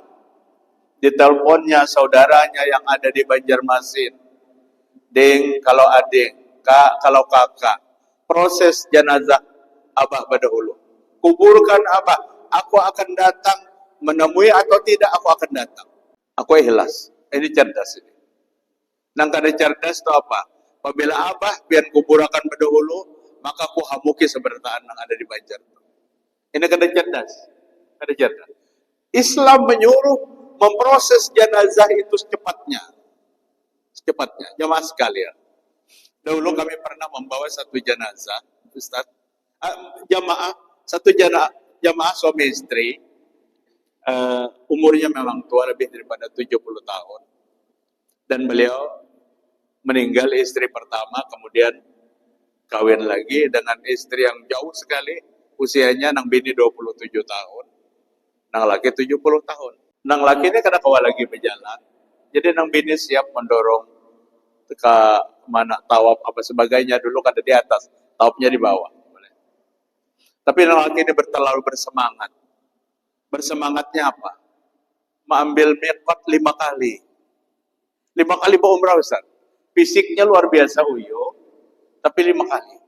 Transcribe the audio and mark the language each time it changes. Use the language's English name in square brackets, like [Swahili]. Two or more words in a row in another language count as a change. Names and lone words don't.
[Indonesian] Diteleponnya saudaranya yang ada di Banjarmasin, [Banjar] ding kalau ading, kak kalau kakak, [Indonesian] proses jenazah abah berdahulu, kuburkan abah, aku akan datang menemui atau tidak, aku akan datang. Aku ikhlas. Ini cerdas ini. [Banjar] Nang kada cerdas itu apa? Apabila abah biar kuburakan berdahulu, maka aku hamuki seberataan yang ada di Banjar. Ini kada cerdas. Kada cerdas. [Indonesian] Islam menyuruh memproses jenazah itu secepatnya. Secepatnya. Jamaah sekalian. Dahulu kami pernah membawa satu jenazah, Ustaz. Jamaah suami istri. Umurnya memang tua, lebih daripada 70 tahun. Dan beliau meninggal istri pertama, kemudian kawin lagi dengan istri yang jauh sekali, [Banjar] usianya nang bini 27 tahun, nang laki 70 tahun. Nang laki ini kada kawa lagi berjalan, jadi nang bini siap mendorong ke mana tawaf apa sebagainya, dulu kada di atas, tawafnya di bawah. Tapi nang laki ini terlalu bersemangat. [Indonesian] Bersemangatnya apa? Mengambil miqat 5 kali. 5 kali berumrah Ustaz. Fisiknya luar biasa uyo, tapi 5 kali.